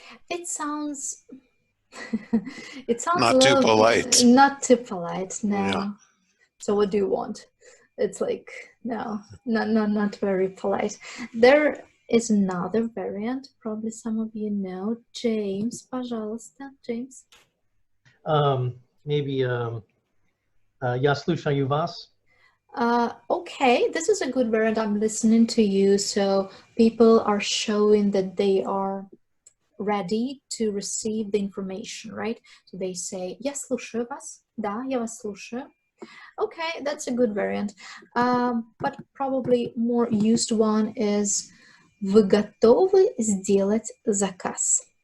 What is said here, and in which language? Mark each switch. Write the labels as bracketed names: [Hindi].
[English] It sounds it sounds Not a too little polite. not too polite, no. Yeah. So what do you want? It's like no, not very polite. There is another variant, probably some of you know. James, пожалуйста, James. Maybe [Russian] я слушаю вас. [English] Okay, this is a good variant. I'm listening to you, so people are showing that they are ready to receive the information, right? So they say, [Russian] я слушаю вас. Да, я вас слушаю. [English] Okay, that's a good variant. But probably more used one is [Russian] вы готовы сделать заказ?